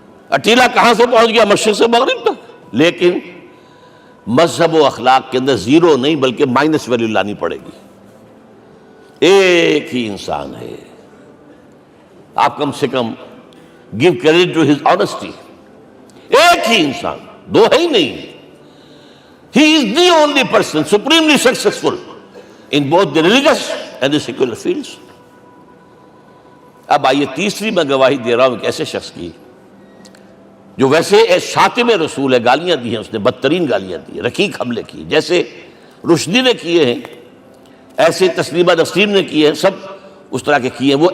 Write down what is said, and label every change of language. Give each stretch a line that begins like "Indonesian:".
Urdu: اٹیلا کہاں سے پہنچ گیا؟ مشرق سے مغرب تک. لیکن مذہب و اخلاق کے اندر زیرو نہیں بلکہ مائنس ویلیو لانی پڑے گی. ایک ہی انسان ہے. آپ کم سے کم
English: Give credit to his honesty.
Urdu: ایک ہی انسان، دو ہے ہی نہیں.
English: He is the only person supremely successful in both the religious and the secular fields.
Urdu: اب آئیے تیسری میں گواہی دے رہا ہوں ایک ایسے شخص کی جو ویسے شاتم رسول ہے، گالیاں دی ہیں اس نے، بدترین گالیاں دی، رقیق حملے کی، جیسے رشدی نے کیے ہیں، ایسے تسلیمہ نسرین نے کیے ہیں، سب اس طرح کے کیے ہیں.